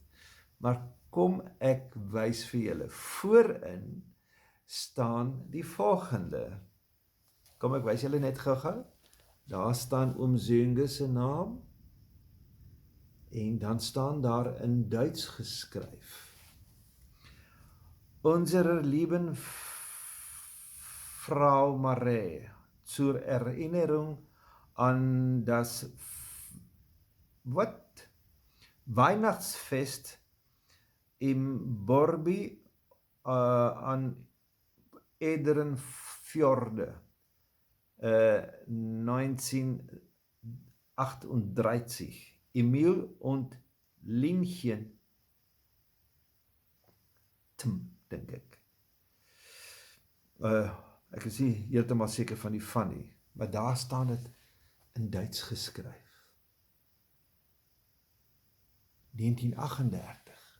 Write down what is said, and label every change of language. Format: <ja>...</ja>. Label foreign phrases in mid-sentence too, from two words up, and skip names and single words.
<af>Maar kom ek wys vir julle, voorin staan die volgende. Kom ek wys julle net gou-gou. Daar staan oom Zenge se naam, en dan staan daar in Duits geskryf:</af> <de>Unsere lieben Frau Marais, zur Erinnerung an das Weihnachtsfest im Borby an Edernfjorde 1938. Emil und Linchen,</de> <af>dink ek. Ek is nie heeltemal seker van die van nie, maar daar staan dit in Duits geskryf. 1938.</af>